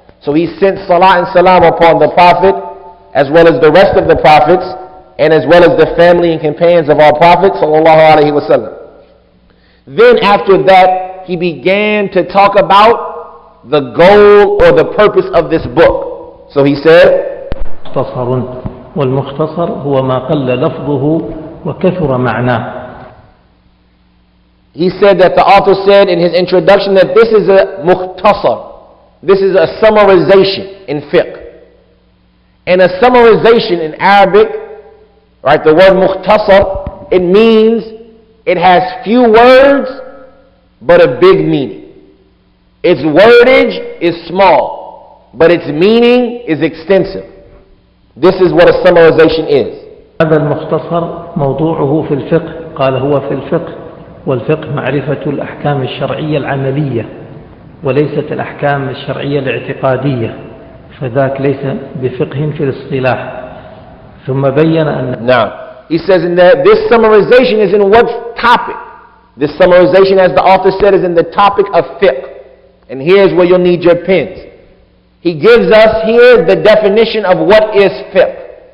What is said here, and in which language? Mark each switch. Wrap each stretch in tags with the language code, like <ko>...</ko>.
<en>So he sent salat and salam upon the Prophet, as well as the rest of the prophets, and as well as the family and companions of our Prophet sallallahu alaihi wasallam. Then after that, he began to talk about the goal or the purpose of this book. So he said,</en> <ar>مختصر والمختصر هو ما قل لفظه وكثر معناه.</ar> <en>He said that the author said in his introduction that this is a mukhtasar. This is a summarization in fiqh. And a summarization in Arabic, right, the word mukhtasar, it means it has few words but a big meaning. Its wordage is small, but its meaning is extensive. This is what a summarization is.</en> <ar>هذا المختصر موضوعه في الفقه. قال هو في الفقه، والفقه معرفة الأحكام الشرعية العملية وليست الأحكام الشرعية الاعتقادية، فذاك ليس بفقه في الاصطلاح. ثم بين أن</ar> <en>Now, he says in that this summarization is in what topic? This summarization, as the author said, is in the topic of fiqh. And here's where you'll need your pens. He gives us here the definition of what is fiqh.</en>